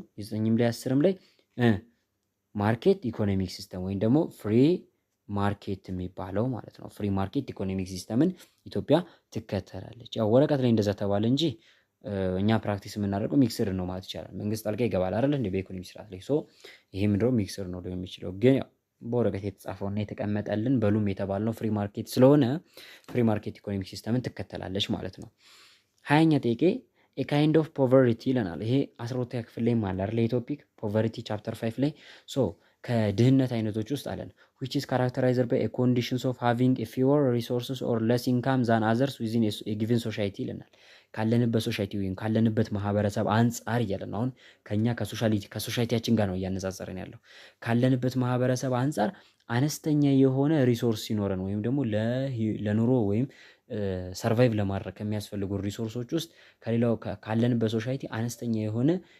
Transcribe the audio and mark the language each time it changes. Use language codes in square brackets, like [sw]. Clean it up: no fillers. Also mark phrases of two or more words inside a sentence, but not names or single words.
[am] 9ም ላይ 10ም ላይ [en] market economic system [am] ወይም ደግሞ [en] free market [am] የሚባለው ማለት ነው። [en] free market economic system [am] ኢትዮጵያ ትከተላለች። ያው ወረቀት ላይ እንደዛ ተባለ እንጂ እኛ ፕራክቲስ የምናደርገው ሚክስድ ነው ማለት ይቻላል። መንግስት ጣልቃ ይገባል አይደል እንዴ በኢኮኖሚ ስርዓት ላይ። ይሄ ምንድነው ሚክስድ ነው ሊሆን የሚችለው። ግን ያው በወረቀት የተጻፈውና የተቀመጠልን በሉም የተባልነው [en] free market [am] ስለሆነ [en] free market economic system [am] ትከተላለች ማለት ነው። 20ኛ ጥያቄ [en] a kind of poverty [am] ይለናል። ይሄ 12ኛ ክፍል ላይ ማለት አይደል [en] topic poverty chapter 5 [am] ላይ ከድህነት አይነቶች ውስጥ አለን [en] which is characterized by a conditions of having a fewer resources or less income than others within a given society [am] ይለናል። ካለንበት ሶሳይቲ ወይም ካለንበት ማህበረሰብ አንፃር እያለን አሁን ከኛ ከሶሳይቲያችን ጋር ነው እያነጻጸረን ያለው። ካለንበት ማህበረሰብ አንፃር አነስተኛ የሆነ ሪሶርስ ሲኖረን ወይም ደግሞ ለኑሮ ወይም ሰርቫይቭ ለማድረግ ከሚያስፈልጉ ሪሶርሶች ውስጥ ከሌላው ካለንበት ሶሳይቲ አነስተኛ የሆነ